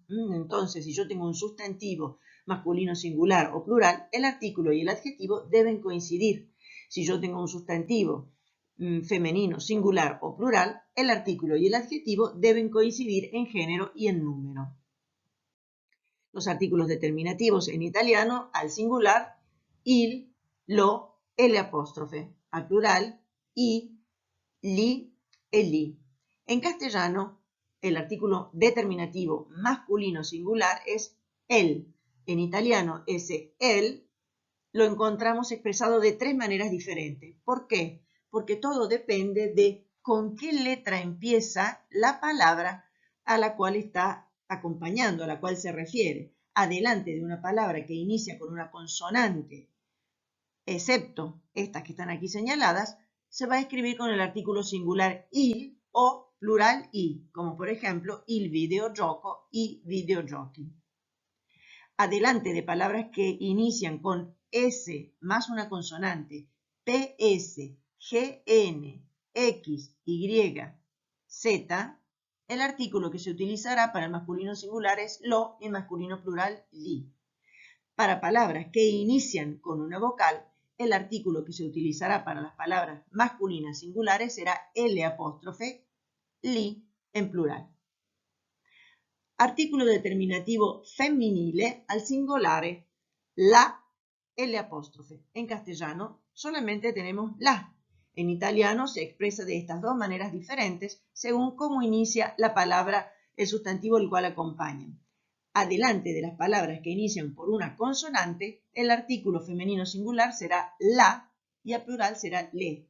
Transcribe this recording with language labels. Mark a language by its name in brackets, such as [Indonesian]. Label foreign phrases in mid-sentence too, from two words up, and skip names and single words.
[Spanish] Entonces, si yo tengo un sustantivo masculino singular o plural, el artículo y el adjetivo deben coincidir. Si yo tengo un sustantivo femenino singular o plural, el artículo y el adjetivo deben coincidir en género y en número. Los artículos determinativos en italiano, al singular, [Italian] il, lo, L', [Spanish] al plural, [Italian] i, li e li. [Spanish] En castellano, el artículo determinativo masculino singular es el. En italiano, ese el lo encontramos expresado de tres maneras diferentes. ¿Por qué? Porque todo depende de con qué letra empieza la palabra a la cual está acompañando, a la cual se refiere. Adelante de una palabra que inicia con una consonante, excepto estas que están aquí señaladas, se va a escribir con el artículo singular il o plural i, como por ejemplo [Italian] il videogioco, i videogiochi. [Spanish] Adelante de palabras que inician con S más una consonante, PS, GN, X, Y, Z, el artículo que se utilizará para el masculino singular es lo y masculino plural li. Para palabras que inician con una vocal, el artículo que se utilizará para las palabras masculinas singulares será L', li en plural. [Italian] Articolo determinativo femminile al singolare, la, L'. [Spanish] En castellano solamente tenemos la. En italiano se expresa de estas dos maneras diferentes según cómo inicia la palabra, el sustantivo el cual acompaña. Adelante de las palabras que inician por una consonante, el artículo femenino singular será la y al plural será le.